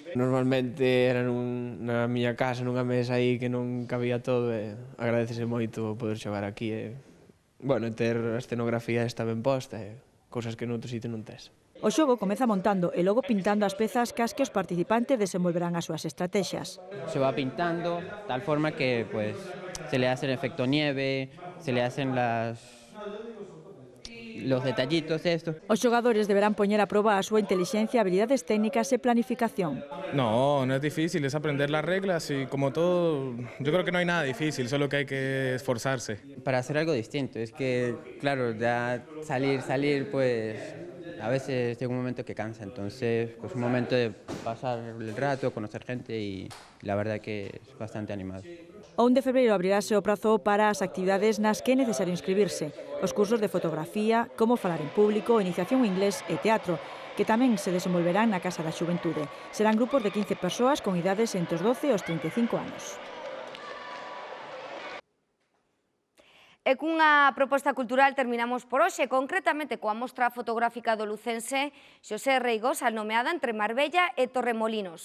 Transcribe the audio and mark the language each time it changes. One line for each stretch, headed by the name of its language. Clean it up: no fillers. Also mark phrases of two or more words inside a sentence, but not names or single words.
Galician: Normalmente era na miña casa, nunha mesa aí que non cabía todo, e agradecese moito poder xogar aquí e, bueno, ter a escenografía esta ben posta e cousas que noutro sitio non tes. O xogo comeza montando e logo pintando as pezas cas que os participantes desenvolverán as súas estrategias.
Spanish: Se va pintando tal forma que pues se le hace el efecto nieve, se le hacen los detallitos estos.
Galician: Os xogadores deberán poñer a proba a súa inteligencia, habilidades técnicas e planificación.
Spanish: No, no es difícil, es aprender las reglas y como todo, yo creo que no hay nada difícil, solo que hay que esforzarse. Para hacer algo distinto, es que, claro, ya salir, pues a veces llega un momento que cansa, entonces pues un momento de pasar el rato, conocer gente y la verdad que es bastante animado.
Galician: O 1 de febreiro abrirase o prazo para as actividades nas que é necesario inscribirse. Os cursos de fotografía, como falar en público, iniciación en inglés e teatro, que tamén se desenvolverán na Casa da Xuventude. Serán grupos de 15 persoas con idades entre os 12 e os 35 anos. E cunha proposta cultural terminamos por hoxe, concretamente coa mostra fotográfica do lucense Xosé Reigosal, nomeada entre Marbella e Torremolinos.